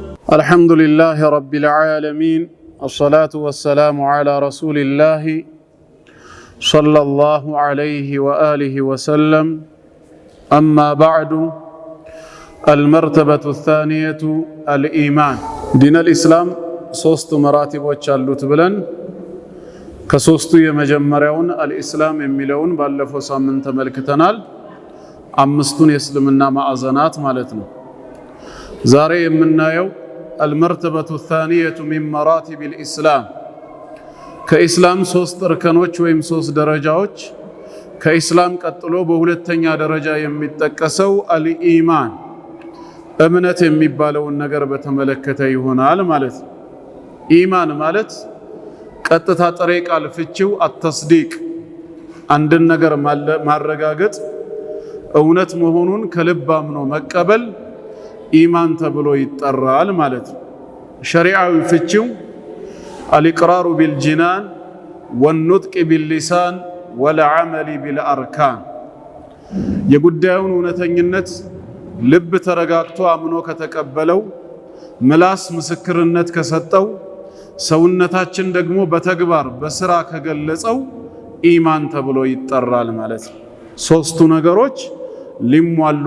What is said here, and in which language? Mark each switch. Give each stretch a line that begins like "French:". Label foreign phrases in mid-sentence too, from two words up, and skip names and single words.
Arabic: الحمد لله رب العالمين الصلاة والسلام على رسول الله صلى الله عليه وآله وسلم أما بعد المرتبة الثانية الإيمان دين الإسلام
Amharic: ሶስት መራቲቦች አሉት ብለን ከሶስቱ የመጀመሪያውን الإسلام የሚለውን ባለፈው ሳምንት ተመልክተናል። አምስቱን የእስልምና ማዕዘናት ማለት ነው። ዛሬ የምናየው
Arabic: المرتبة الثانية من مراتب الإسلام كإسلام
Amharic: ሶስት እርከኖች ወይም ሶስት ደረጃዎች ከኢስላም ቀጥሎ በሁለተኛ ደረጃ የሚጠቀሰው الإيمان እምነት የሚባለውን ነገር በተመለከተ ይሆናል ማለት ነው። ኢማን ማለት ቀጥታ ጥሬ ቃል ፍቺው አተስዲቅ አንድን ነገር ማረጋገጥ እውነት መሆኑን ከልብ አምኖ መቀበል ኢማን ተብሎ ይጠራል ማለት ነው። ሸሪዓዊ ፍቺው
Arabic: الإقرار بالجنان والنطق باللسان والعمل بالأركان
Amharic: የጉዳዩን እውነተኝነት ልብ ተረጋግቶ አምኖ ከተቀበለው ምላስ ምስክርነት ከሰጠው ሰውነታችን ደግሞ በተግባር በስራ ከገለጸው ኢማን ተብሎ ይጠራል ማለት ነው። ሶስቱ ነገሮች ሊሟሉ